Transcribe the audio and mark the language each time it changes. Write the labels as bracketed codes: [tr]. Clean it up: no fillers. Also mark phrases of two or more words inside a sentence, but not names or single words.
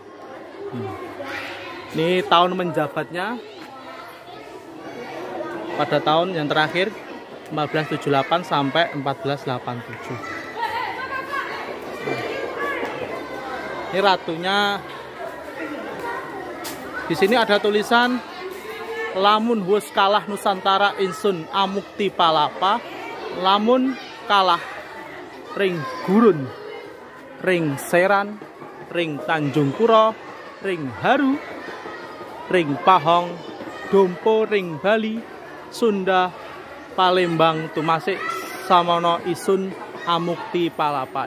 [id] Ini tahun menjabatnya pada tahun yang terakhir 1478 sampai 1487. Ini ratunya. Di sini ada tulisan [kaw] lamun wus kalah Nusantara insun amukti palapa, lamun kalah ring gurun, ring seran, ring Tanjung Pura, ring Haru, ring Pahong, Dompo, ring Bali, Sunda, Palembang, Tumasik, Samono Isun Amukti Palapa.